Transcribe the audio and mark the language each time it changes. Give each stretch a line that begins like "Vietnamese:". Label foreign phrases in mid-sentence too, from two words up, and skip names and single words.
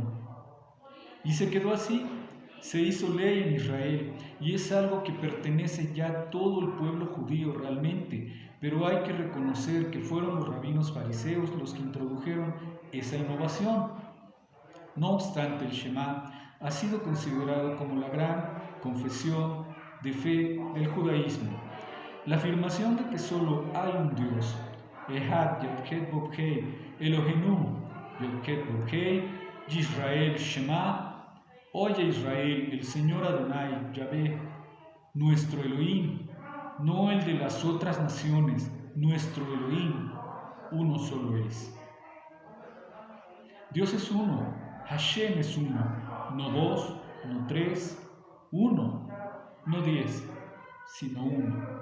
Spanish: Y se quedó así, se hizo ley en Israel, y es algo que pertenece ya a todo el pueblo judío realmente, pero hay que reconocer que fueron los rabinos fariseos los que introdujeron esa innovación. No obstante, el Shema ha sido considerado como la gran confesión de fe del judaísmo. La afirmación de que solo hay un Dios,
Hebrew: אחד יוד וו הא אלוהינו יוד וו הא ישראל שמע,
Spanish: oye Israel, el Señor Adonai, Yahvé, nuestro Elohim, no el de las otras naciones, nuestro Elohim, uno solo es. Dios es uno, Hashem es uno, no dos, no tres, uno, no 10, sino uno.